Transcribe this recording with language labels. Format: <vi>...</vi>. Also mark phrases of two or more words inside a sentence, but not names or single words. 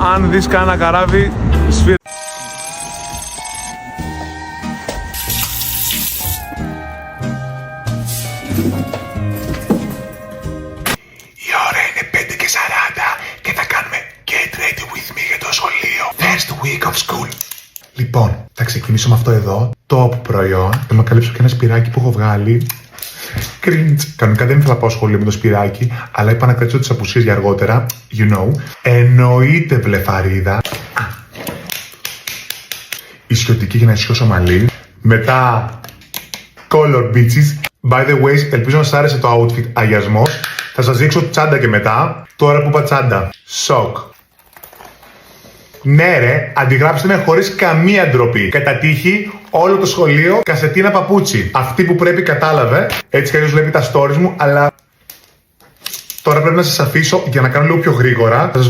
<el>Αν δεις κανένα καράβι, σφύρα. Η ώρα είναι 5:40 και θα κάνουμε</el> <en>Get Ready With Me</en> <el>για το σχολείο.</el> <en>First week of school.</en> <el>Λοιπόν, θα ξεκινήσω με αυτό εδώ. Top προϊόν. Θα με καλύψω και ένα σπυράκι που έχω βγάλει. Cringe. Κανονικά δεν ήθελα να πάω σχολείο με το σπυράκι, αλλά είπα να κρατήσω τις απουσίες για αργότερα.</el> <en>You know.</en> <el>Εννοείται βλεφαρίδα. Ισιωτική για να ισιώσω μαλλί.</el> <en>Μετά color beaches. By the way,</en> <el>ελπίζω να σας άρεσε το outfit αγιασμός. Θα σας δείξω τσάντα και μετά. Τώρα που είπα τσάντα. Σοκ. Ναι ρε, αντιγράψτε με χωρίς καμία ντροπή. Κατά τύχη, όλο το σχολείο κασετίνα παπούτσι. Αυτή που πρέπει κατάλαβε. Έτσι κι αλλιώς βλέπει τα stories μου, αλλά τώρα πρέπει να σας αφήσω για να κάνω λίγο πιο γρήγορα.</el>